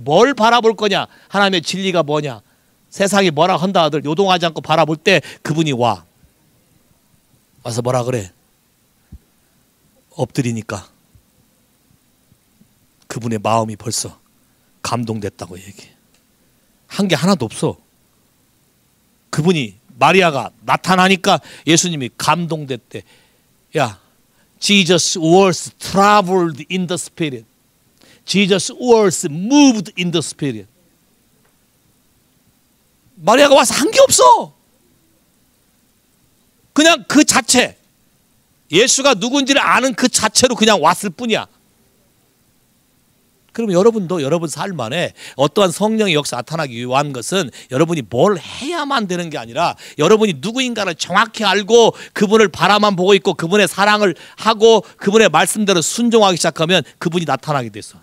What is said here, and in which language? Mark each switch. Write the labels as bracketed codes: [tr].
[ko] 뭘 바라볼 거냐? 하나님의 진리가 뭐냐? 세상이 뭐라 한다 하들 요동하지 않고 바라볼 때 그분이 와서 뭐라 그래? 엎드리니까 그분의 마음이 벌써 감동됐다고 얘기해. 한 게 하나도 없어. 그분이 마리아가 나타나니까 예수님이 감동됐대. [en] 야, Jesus was traveled in the spirit. Jesus was moved in the spirit. [ko] 마리아가 와서 한 게 없어. 그냥 그 자체, 예수가 누군지를 아는 그 자체로 그냥 왔을 뿐이야. 그럼 여러분도 여러분 삶 안에 어떠한 성령의 역사 나타나기 위한 것은 여러분이 뭘 해야만 되는 게 아니라 여러분이 누구인가를 정확히 알고 그분을 바라만 보고 있고 그분의 사랑을 하고 그분의 말씀대로 순종하기 시작하면 그분이 나타나게 됐어.